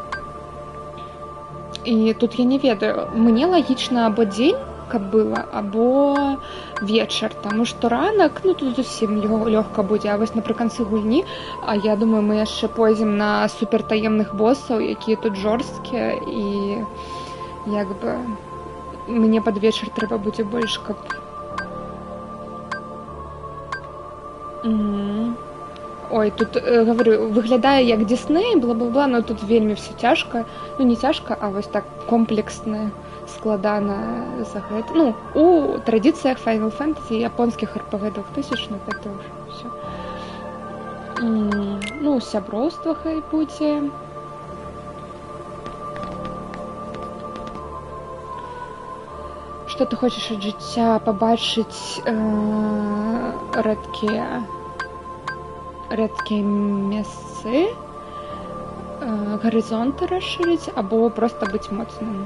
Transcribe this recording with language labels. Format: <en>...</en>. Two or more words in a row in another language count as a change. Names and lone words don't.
<be>І тут я не ведаю, мне лагічна або дзень, каб было, або вечар, таму што ранак, ну тут зусім лёгка будзе, а вось напрыканцы гульні, а я думаю, мы яшчэ пойдзем на супертаемных босаў, якія тут жорсткія, і як бы мне пад вечар трэба будзе больш, каб... Ой, тут, говорю, выглядае як Дисней, бла-бла-бла, но тут вельмі все цяжка. Ну, не цяжка, а вось так комплексна, складана за гэта. Ну, у традыцыях Final Fantasy, японскіх RPG 2000-х, гэта ўжо ўсё. Ну, сяброўства хай будзе. Што што ты хочаш ад жыцця пабачыць рэдкія месцы, гарызонты расшырыць або проста быць моцным.</be>